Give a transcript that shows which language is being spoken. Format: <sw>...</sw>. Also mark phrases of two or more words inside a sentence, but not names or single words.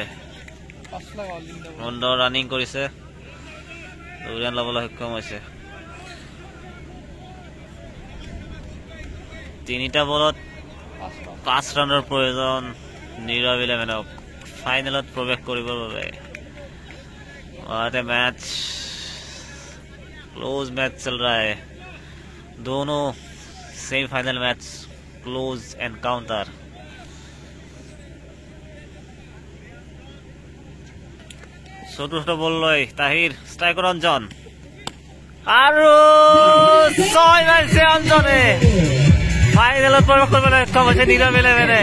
<as>সুন্দৰ ৰানিং কৰিছে, 2 ৰান ল'বলৈ সক্ষম হৈছে। 3টা বলত 5 ৰানৰ প্ৰয়োজন নীৰৱ 11ক ফাইনেলত প্ৰৱেশ কৰিবৰ বাবে।</as> <en>What a match,</en> <hi>close मैच चल रहा है।</hi> <en>दोनों semifinal match close encounter।</en> <as>চতুৰ্থ বল লৈ তাহিৰ, ষ্ট্ৰাইকৰ অঞ্জন। আৰু 6 মাৰিছে অঞ্জনে, ফাইনেলত প্ৰৱেশ কৰিবলৈ সক্ষম হৈছে নীৰৱ 11।</as>